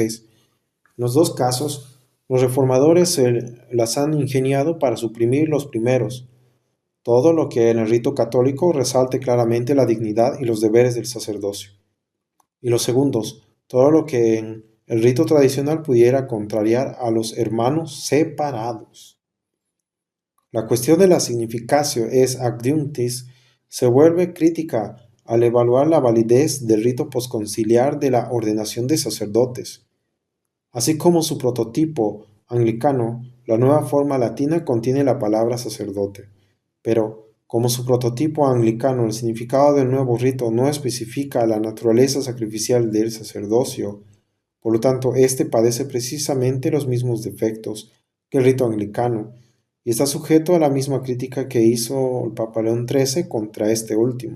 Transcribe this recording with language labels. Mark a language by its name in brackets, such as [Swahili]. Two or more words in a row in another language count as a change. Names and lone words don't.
[Spanish] En los dos casos, los reformadores se las han ingeniado para suprimir los primeros, todo lo que en el rito católico resalte claramente la dignidad y los deberes del sacerdocio, y los segundos, todo lo que en el rito tradicional pudiera contrariar a los hermanos separados. La cuestión de la [Latin] significatio ex adjunctis [Spanish] se vuelve crítica al evaluar la validez del rito posconciliar de la ordenación de sacerdotes. Así como su prototipo anglicano, la nueva forma latina contiene la palabra sacerdote, pero como su prototipo anglicano, el significado del nuevo rito no especifica la naturaleza sacrificial del sacerdocio, por lo tanto, éste padece precisamente los mismos defectos que el rito anglicano, y está sujeto a la misma crítica que hizo el Papa León XIII contra este último.